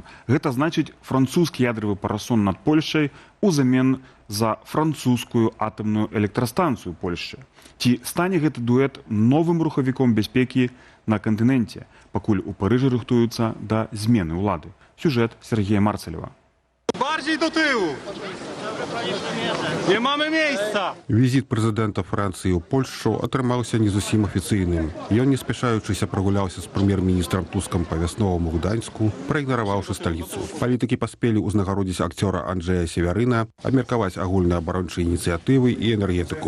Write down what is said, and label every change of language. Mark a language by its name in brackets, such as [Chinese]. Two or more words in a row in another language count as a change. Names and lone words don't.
[Belarusian] Гэта значыць французскі ядравы парасон над Польшай узамен за французскую атамную электрастанцыю Польшчы. Ці стане гэты дуэт новым рухавіком бяспекі на кантыненце, пакуль у Парыжы рыхтуюцца да змены ўлады? Сюжэт Сергея Марцалева. [Polish] Bardziej do tyłu! Nie mamy miejsca! [Belarusian] Візіт прэзідэнта Францыі ў Польшчу атрымаўся не зусім афіцыйным. Ён не спяшаючыся прагуляўся з прэм'ер-міністрам Тускам па вясноваму Гданьску, праігнараваўшы сталіцу. Палітыкі паспелі ўзнагародзіць акцёра Анджэя Северына, абмеркаваць агульныя абарончыя ініцыятывы і энергетыку.